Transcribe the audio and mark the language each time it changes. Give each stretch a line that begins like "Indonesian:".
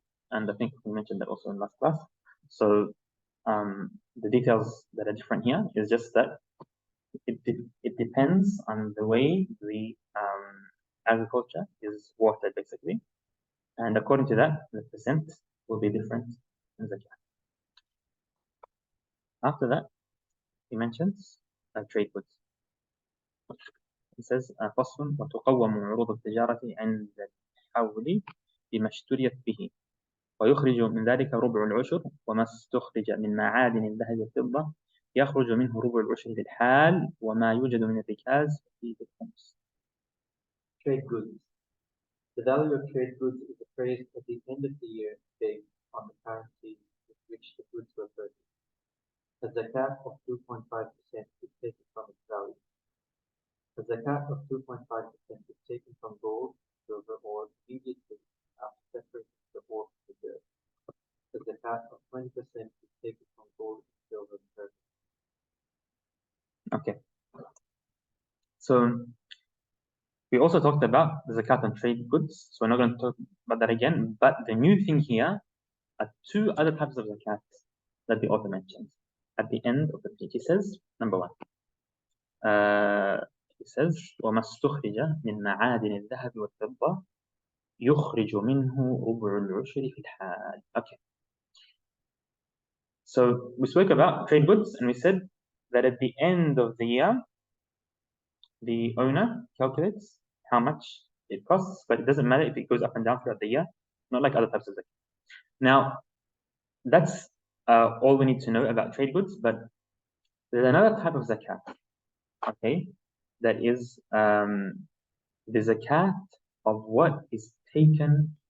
English: And I think we mentioned that also in last class. So the details that are different here is just that it depends on the way the agriculture is watered, basically. And according to that, the percent will be different in zakat. After that, he mentions trade goods. He says,
Arabic: فصل وتقوم عروض التجارة عند الحول بما اشتريت به ويخرج من ذلك ربع العشر وما استخرج من معادن الذهب والفضة يخرج منه ربع العشر للحال وما يوجد من الركاز فيه الخمس.
English: Trade goods. The value of trade goods is appraised at the end of the year based on the currency with which the goods were purchased. A zakat of 2.5% is taken from its value. A zakat of 2.5% is taken from gold, silver, or immediately after separating the ore from the dirt. The zakat of 20% is taken from gold, silver, and silver. Okay. So we also talked about the zakat on trade goods, so we're not going to talk about that again. But the new thing here are 2 other types of zakat that the author mentions at the end of the page. He says, number 1, he says,
Arabic: وما استخرج من معادن الذهب والفضة يخرج منه ربع العشر في الحال.
English: Okay. So we spoke about trade goods, and we said that at the end of the year, the owner calculates how much it costs, but it doesn't matter if it goes up and down throughout the year, not like other types of zakat. Now, that's all we need to know about trade goods, but there's another type of zakat, okay, that is the zakat of what is taken